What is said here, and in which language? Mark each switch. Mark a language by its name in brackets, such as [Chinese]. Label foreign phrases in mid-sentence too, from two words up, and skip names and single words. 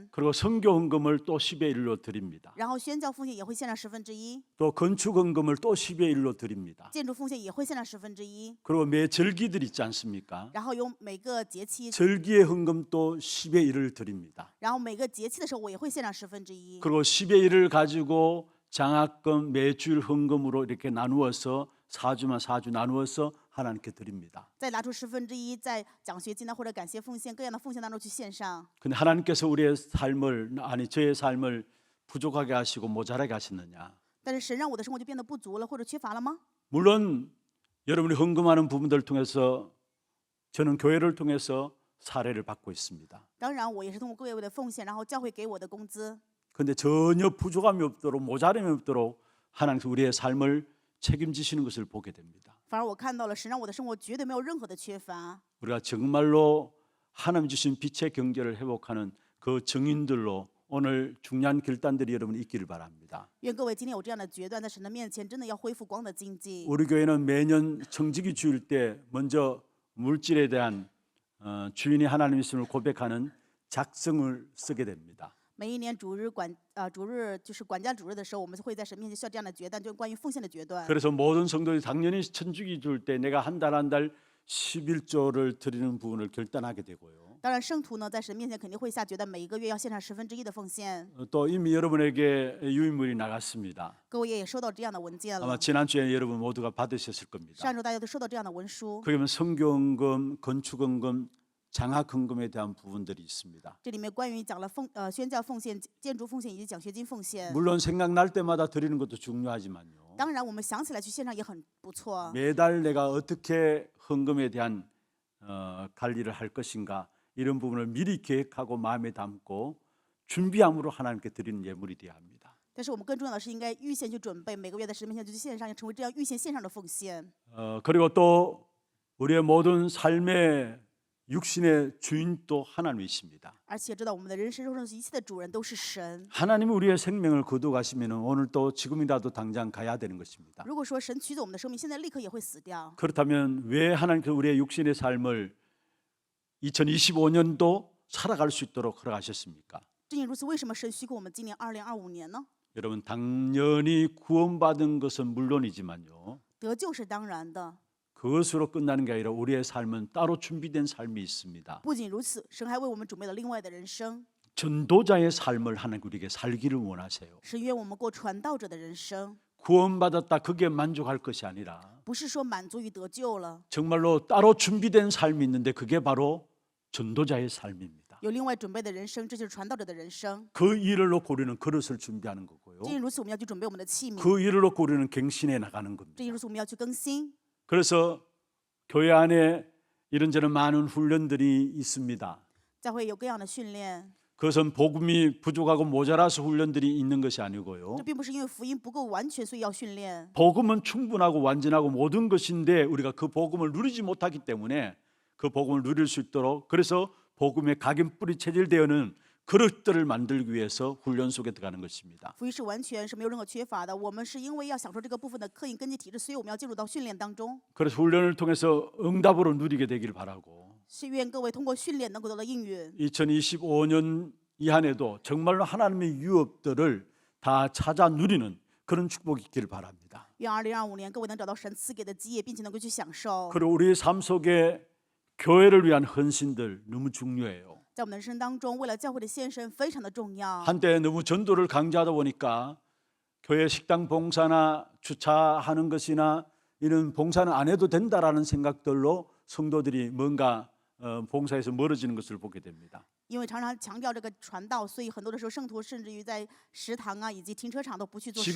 [Korean] 그리고 선교 헌금을 또 10의 1로 드립니다. [Chinese] 然后宣教奉献也会献上1/10， [Korean] 또 건축 헌금을 또 10의 1로 드립니다. [Chinese] 建筑奉献也会献上1/10， [Korean] 그리고 매 절기들 있지 않습니까? [Chinese] 然后有每个节期， [Korean] 절기의 헌금도 10의 1을 드립니다. [Chinese] 然后每个节期的时候我也会献上1/10， [Korean] 그리고 10의 1을 가지고 장학금 매주일 헌금으로 이렇게 나누어서 4주만 4주 나누어서 하나님께 드립니다. [Chinese] 再拿出1/10，在奖学金呢或者感谢奉献各样的奉献当中去献上。 [Korean] 근데 하나님께서 우리의 삶을 저의 삶을 부족하게 하시고 모자라게 하셨느냐? [Chinese] 但是神让我的生活就变得不足了或者缺乏了吗？ [Korean] 물론 여러분이 헌금하는 부분들을 통해서 저는 교회를 통해서 사례를 받고 있습니다. [Chinese] 当然，我也是通过各位的奉献，然后教会给我的工资。 [Korean] 그런데 전혀 부족함이 없도록 모자람이 없도록 하나님께서 우리의 삶을 책임지시는 것을 보게 됩니다. [Chinese] 反而我看到了神让我的生活绝对没有任何的缺乏。 [Korean] 우리가 정말로 하나님 주신 빛의 경제를 회복하는 그 증인들로 오늘 중요한 결단들이 여러분 있기를 바랍니다. [Chinese] 愿各位今天有这样的决断，在神的面前真的要恢复光的经济。 [Korean] 우리 교회는 매년 청지기 주일 때 먼저 물질에 대한 주인이 하나님이심을 고백하는 작성을 쓰게 됩니다. [Chinese] 每一年主日就是管家主日的时候，我们会在神面前需要这样的决断，就是关于奉献的决断。 [Korean] 그래서 모든 성도들이 당연히 천주기 줄 때 내가 한 달 한 달 11조를 드리는 부분을 결단하게 되고요. [Chinese] 当然，圣徒呢在神面前肯定会下决断，每一个月要献上1/10的奉献。 [Korean] 또 이미 여러분에게 유인물이 나갔습니다. [Chinese] 各位也收到这样的文件 [Korean] 아마 [Chinese] 了， [Korean] 지난주에 여러분 모두가 받으셨을 겁니다. [Chinese] 上周大家都收到这样的文书， [Korean] 그러면 성교헌금, 건축헌금, 장학헌금에 대한 부분들이 있습니다. [Chinese] 这里面关于讲了宣教奉献、建筑奉献以及奖学金奉献。 [Korean] 물론 생각날 때마다 드리는 것도 중요하지만요. [Chinese] 当然，我们想起来去献上也很不错。 [Korean] 매달 내가 어떻게 헌금에 대한 관리를 할 것인가 이런 부분을 미리 계획하고 마음에 담고 준비함으로 하나님께 드리는 예물이 되어야 합니다. [Chinese] 但是我们更重要的是应该预先去准备，每个月在神面前就去献上，要成为这样预先献上的奉献。 [Korean] 그리고 또 우리의 모든 삶의 육신의 주인도 하나님이십니다. [Chinese] 而且知道我们的人生肉身一切的主人都是神。 [Korean] 하나님이 우리의 생명을 거두가시면 오늘 또 지금이라도 당장 가야 되는 것입니다. [Chinese] 如果说神取走我们的生命，现在立刻也会死掉。 [Korean] 그렇다면 왜 하나님께서 우리의 육신의 삶을 2025년도 살아갈 수 있도록 허락하셨습니까? [Chinese] 正因如此，为什么神许可我们今年2025年呢？ [Korean] 여러분 당연히 구원받은 것은 물론이지만요. [Chinese] 得救是当然的， [Korean] 그것으로 끝나는 게 아니라 우리의 삶은 따로 준비된 삶이 있습니다. [Chinese] 不仅如此，神还为我们准备了另外的人生。 [Korean] 전도자의 삶을 하나님 우리에게 살기를 원하세요. [Chinese] 神愿我们过传道者的人生， [Korean] 구원받았다 그게 만족할 것이 아니라 [Chinese] 不是说满足于得救了， [Korean] 정말로 따로 준비된 삶이 있는데 그게 바로 전도자의 삶입니다. [Chinese] 有另外准备的人生，这就是传道者的人生。 [Korean] 그 일을 놓고 우리는 그릇을 준비하는 거고요. [Chinese] 正因如此，我们要去准备我们的器皿； [Korean] 그 일을 놓고 우리는 갱신해 나가는 [Chinese] 正 [Korean] 겁니다. [Chinese] 因如此，我们要去更新。 [Korean] 그래서 교회 안에 이런저런 많은 훈련들이 있습니다. [Chinese] 教会有各样的训练， [Korean] 그것은 복음이 부족하고 모자라서 훈련들이 있는 것이 아니고요. [Chinese] 这并不是因为福音不够完全，所以要训练。 [Korean] 복음은 충분하고 완전하고 모든 것인데 우리가 그 복음을 누리지 못하기 때문에 그 복음을 누릴 수 있도록 그래서 복음의 각인뿌리 체질되어는 그릇들을 만들기 위해서 훈련 속에 들어가는 것입니다. [Chinese] 福音是完全是没有任何缺乏的，我们是因为要享受这个部分的刻印根基体质，所以我们要进入到训练当中。 [Korean] 그래서 훈련을 통해서 응답으로 누리게 되길 바라고 [Chinese] 是愿各位通过训练能够得到应允。 [Korean] 2025년 이 한 해도 정말로 하나님의 유업들을 다 찾아 누리는 그런 축복이 있기를 바랍니다. [Chinese] 愿2025年各位能找到神赐给的基业，并且能够去享受。 [Korean] 그리고 우리의 삶 속에 교회를 위한 헌신들 너무 중요해요. [Chinese] 在我们的人生当中，为了教会的献身非常的重要。 [Korean] 한때 너무 전도를 강조하다 보니까 교회 식당 봉사나 주차하는 것이나 이런 봉사는 안 해도 된다라는 생각들로 성도들이 뭔가 봉사에서 멀어지는 것을 보게 됩니다. [Chinese] 因为常常强调这个传道，所以很多的时候，圣徒甚至于在食堂啊以及停车场都不去做释放。